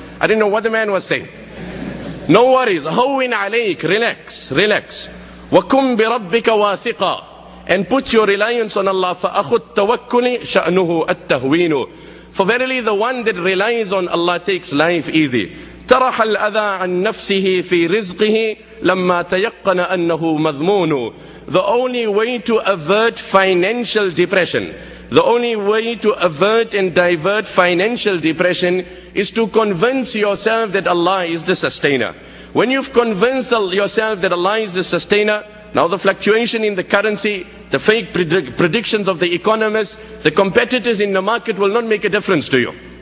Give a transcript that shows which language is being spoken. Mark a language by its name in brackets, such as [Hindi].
[English] I didn't know what the man was saying. No worries, [Arabic] هون عليك, [English] relax, relax. [Arabic] وَكُمْ بِرَبِّكَ وَاثِقًا. [English] And put your reliance on Allah. [Arabic] فَأَخُ التَّوَكُّلِ شَأْنُهُ التَّهْوِينُ. [English] For verily the one that relies on Allah takes life easy. [Arabic] ترح الأذى عن نفسه في رزقه لما تيقن أنه مذمون. [English] The only way to avert financial depression, the only way to avert and divert financial depression is to convince yourself that Allah is the sustainer. When you've convinced yourself that Allah is the sustainer, now the fluctuation in the currency, the fake predictions of the economists, the competitors in the market will not make a difference to you.